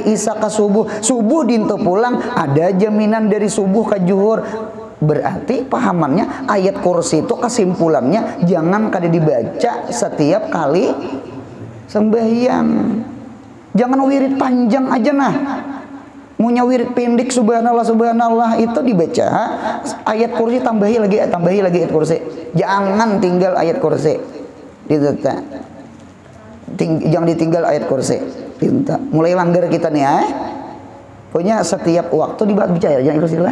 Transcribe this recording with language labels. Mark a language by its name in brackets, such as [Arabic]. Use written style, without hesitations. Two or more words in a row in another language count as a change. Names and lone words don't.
[Banjar] isya ke subuh dinto pulang ada jaminan dari subuh ke zuhur berarti pahamannya ayat kursi itu kesimpulannya jangan kada dibaca setiap kali sembahyang jangan wirid panjang aja nah Munya wirid pendek [Arabic] سبحان الله سبحان الله [Banjar] itu dibaca ayat kursi, tambahi lagi ayat kursi. [Indonesian] Jangan tinggal ayat kursi. Jangan ditinggal ayat kursi. [Banjar] Mulai langgar kita nih punya setiap waktu dibaca ya, jangan istilah.